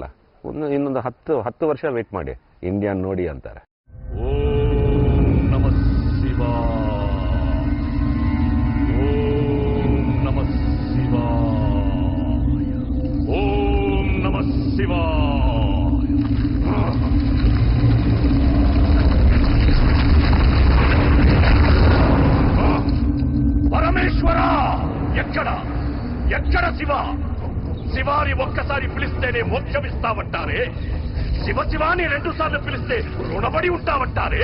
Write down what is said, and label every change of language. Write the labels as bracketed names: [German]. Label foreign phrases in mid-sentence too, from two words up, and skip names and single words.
[Kannada] ಇನ್ನೊಂದು 10 ವರ್ಷ ವೇಟ್ ಮಾಡಿ, ಇಂಡಿಯಾನ್ ನೋಡಿ ಅಂತಾರೆ. [Sanskrit] ॐ नमः शिवाय, ॐ नमः शिवाय, ॐ नमः शिवाय. [Telugu] పరమేశ్వర, ఎక్కడ శివ? శివాని ఒక్కసారి పిలిస్తేనే మోక్షమిస్తామంటారే, శివాని 2 సార్లు పిలిస్తే రుణపడి ఉంటామంటారే.